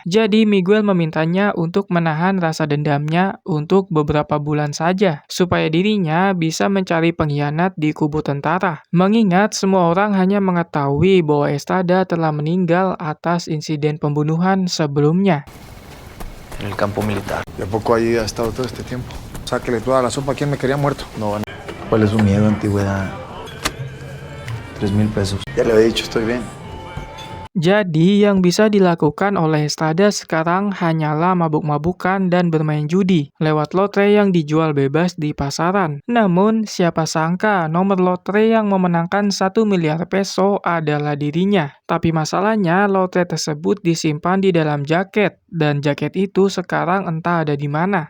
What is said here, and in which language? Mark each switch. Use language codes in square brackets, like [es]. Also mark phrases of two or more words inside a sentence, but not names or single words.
[id] Jadi Miguel memintanya untuk menahan rasa dendamnya untuk beberapa bulan saja, supaya dirinya bisa mencari pengkhianat di kubu tentara. Mengingat semua orang hanya mengetahui bahwa Estrada telah meninggal atas insiden pembunuhan sebelumnya. [es] En el campo militar. ¿Y a poco ahí ha estado todo este tiempo? Sáquele toda la sopa. ¿Quién me quería muerto? No, ¿cuál es su miedo, antigüedad? 3,000 pesos. Ya le había dicho, estoy bien. [id] Jadi yang bisa dilakukan oleh Estrada sekarang hanyalah mabuk-mabukan dan bermain judi lewat lotre yang dijual bebas di pasaran. Namun siapa sangka nomor lotre yang memenangkan 1 miliar peso adalah dirinya. Tapi masalahnya lotre tersebut disimpan di dalam jaket, dan jaket itu sekarang entah ada di mana.